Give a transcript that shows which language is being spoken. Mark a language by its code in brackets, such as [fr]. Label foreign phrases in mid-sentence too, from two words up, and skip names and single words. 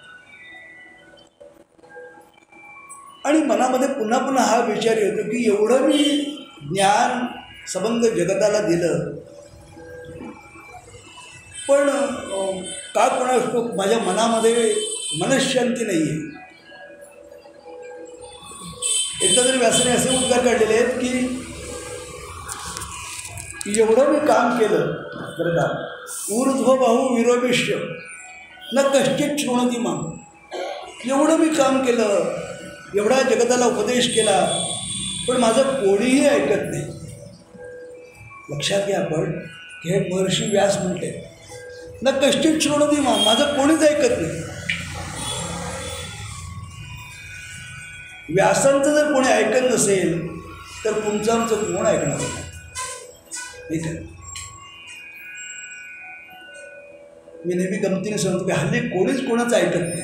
[mr] आणि मनामध्ये पुन्हा पुन्हा हा विचार येतो की एवढं मी ज्ञान संबंध जगताला दिलं, पण का कोणास माझ्या मनामध्ये मनःशांती नाही आहे. एकदा तरी व्यासाने असे उद्गार काढलेले आहेत की एवढं मी काम केलं बरं का, [sa] ऊर्ध्व बाहू विरोबिष्य न कश्चित शृणोति मां. [mr] एवढं मी काम केलं, एवढा जगताला उपदेश केला, पण माझं कोणीही ऐकत नाही. लक्षात घ्या आपण की हे महर्षी व्यास म्हणते [sa] न कश्चित शृणोति मां, [mr] माझं कोणीच ऐकत नाही. व्यासांचं जर कोणी ऐकत नसेल तर तुमचं आमचं कोण ऐकणार नाही. ठीक आहे, मी नेहमी गमतीने सांगतो की हल्ली कोणीच कोणाचं ऐकत नाही.